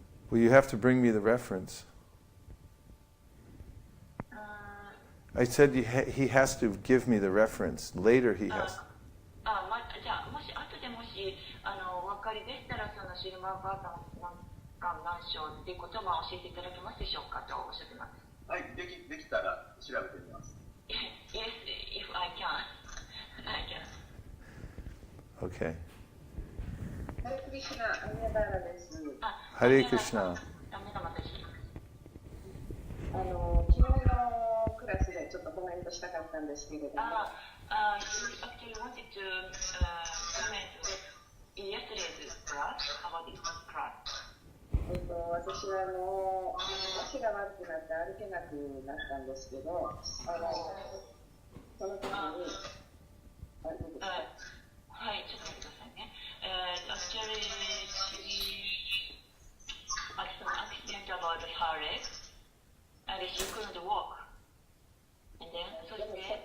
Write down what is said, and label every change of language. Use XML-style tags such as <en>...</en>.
<en>Well, you have to bring me the reference. I said he has to give me the reference. Later he has.</en> <ja>じゃあもし後でもしお分かりでしたらそのシルマーバータン何章っていうことを教えていただけますでしょうかとおっしゃってます。はい、できたら調べてみます。</ja> <en>Yes, if I can. I can. Okay.</en> <ja>ハレクリシュナ、アニヤバーラです。</ja> <en>Hare Krishna.</en> <ja>昨日のクラスでちょっとコメントしたかったんですけれども、</ja> <en>Actually wanted to comment in yesterday's class about this class.</en> <ja>私は足が悪くなって歩けなくなったんですけど、その時に、はい、ちょっと待ってくださいね。</ja> <en>Actually, she had some accident about her leg, and she couldn't walk. And then,</en> <ja>そして</ja>